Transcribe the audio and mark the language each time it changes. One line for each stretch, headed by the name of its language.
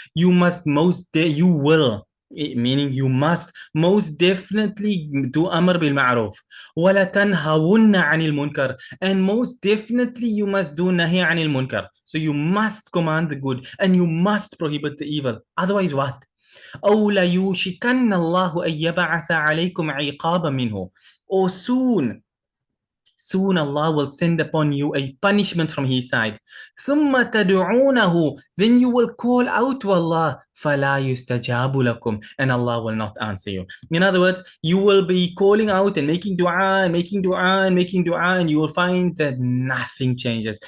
English: You will, meaning you must most definitely do amr bil ma'ruf.
Arabic: Wa la tanhawunna 'anil munkar.
English: And most definitely you must do nahi 'anil munkar. So you must command the good and you must prohibit the evil. Otherwise what?
Arabic: أو ليوشكن الله أن يبعث عليكم عقابا منه.
English: Or soon Allah will send upon you a punishment from His side.
Arabic: ثم تدعونه,
English: then you will call out to Allah,
Arabic: فلا يستجاب لكم,
English: and Allah will not answer you. In other words, you will be calling out and making dua and making dua and making dua, and you will find that nothing changes.